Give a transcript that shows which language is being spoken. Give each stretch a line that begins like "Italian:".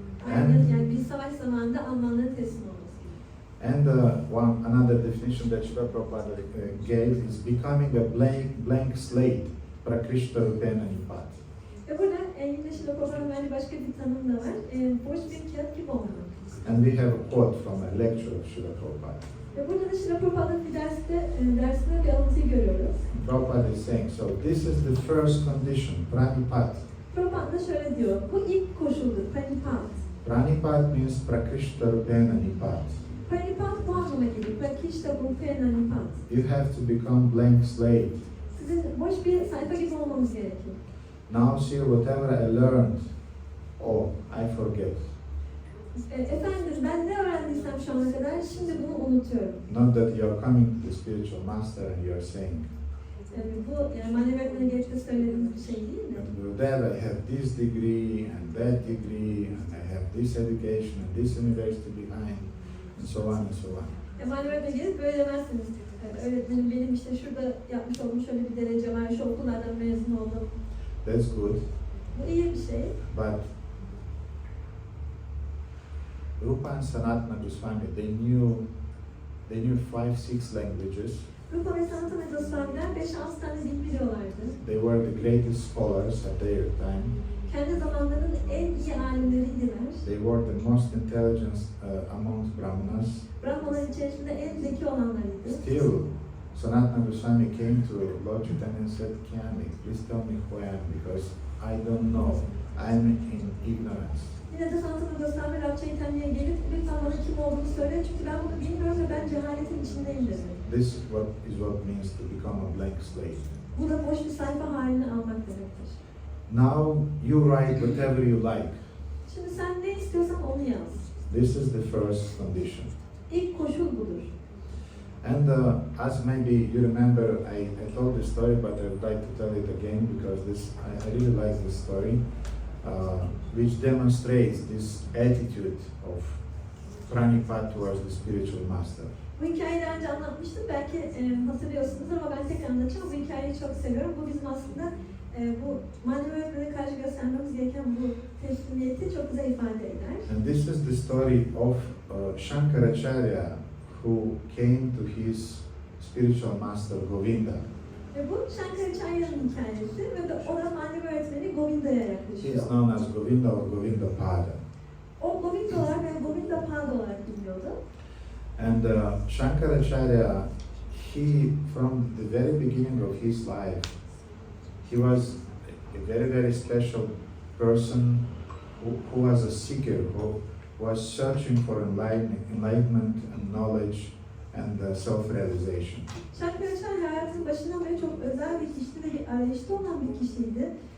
Turkish: Yani bir savaş zamanında Almanların teslim olması.
English: And another definition that Srila Prabhupada gave is becoming a blank slate,
Sanskrit: prakrishta rupena nipat.
Turkish: Ve burada yine Şilapropadan bence başka bir tanım da var. Boş bir kağıt gibi olmak.
English: And we have a quote from a lecture of Srila Prabhupada.
Turkish: Ve burada da Şilapropada'nın bir dersinde bir alıntıyı görüyoruz.
English: Prabhupada is saying, so this is the first condition, Pranipat.
Turkish: Prabhupada şöyle diyor, bu ilk koşuldur, Pranipat.
English: Pranipat means
Sanskrit: Prakrishta Rupena Nipat.
Turkish: Pranipat bu anlama geliyor,
Sanskrit: Prakishta Rupena Nipat.
English: You have to become blank slate.
Turkish: Sizin boş bir sayfa gibi olmanız gerekiyor.
English: Now see, whatever I learned, oh, I forget.
Turkish: Efendim ben ne öğrendiysem şu ana kadar şimdi bunu unutuyorum.
English: Not that you are coming to the spiritual master and you are saying,
Turkish: Bu yani manevi öğretmenin gelip de söylediğimiz bir şey değil mi?
English: Gurudev, I have this degree and that degree and I have this education and this university behind and so on and so on.
Turkish: Manevi öğretmene gelip böyle demezsiniz. Öğretmenim benim işte şurada yapmış olduğum şöyle bir derece var, şu okullardan mezun oldum.
English: That's good.
Turkish: Bu iyi bir şey.
English: But Rupa and Sanatana Goswami, they knew 5-6 languages.
Turkish: Rupa ve Sanatana Goswami'ler 5-6 tane dil biliyorlardı.
English: They were the greatest scholars at their time.
Turkish: Kendi zamanlarının en iyi alimleriydiler.
English: They were the most intelligent amongst Brahmanas.
Turkish: Brahmalar içerisinde en zeki olanlarıydı.
English: Still, Sanatana Goswami came to Lord Chaitanya and said, Kyami, please tell me who I am because I don't know. I'm in ignorance.
Turkish: Yine de Sanatana Goswami Lord Chaitanya'ya gelip lütfen bana kim olduğunu söyle çünkü ben bunu bilmiyorum ve ben cehaletin içindeyim dedi.
English: This is what means to become a blank slate.
Turkish: Bu da boş bir sayfa halini almak demektir.
English: Now you write whatever you like.
Turkish: Şimdi sen ne istiyorsan onu yaz.
English: This is the first condition.
Turkish: İlk koşul budur.
English: And as maybe you remember, I told this story, but I would like to tell it again because I really like this story, which demonstrates this attitude of Pranipat towards the spiritual master.
Turkish: Bu hikayeyi daha önce anlatmıştım. Belki hatırlıyorsunuz ama ben tekrar anlatacağım. Bu hikayeyi çok seviyorum. Bu bizim aslında bu manevi öğretmene karşı göstermemiz gereken bu teslimiyeti çok güzel ifade eder.
English: And this is the story of Shankaracharya who came to his spiritual master Govinda.
Turkish: Ve bu Shankaracharya'nın hikayesi ve de o da manevi öğretmeni Govinda'ya
English: He
Turkish: yaklaşıyor.
English: is known as Govinda or Govinda Pada.
Turkish: O Govinda olarak ve Govinda Pada olarak biliniyordu.
English: And Shankaracharya, from the very beginning of his life, he was a very special person who was a seeker, who was searching for enlightenment and knowledge and self-realization.
Turkish: Shankaracharya hayatının başından beri çok özel bir kişiydi ve bir arayışta olan bir kişiydi.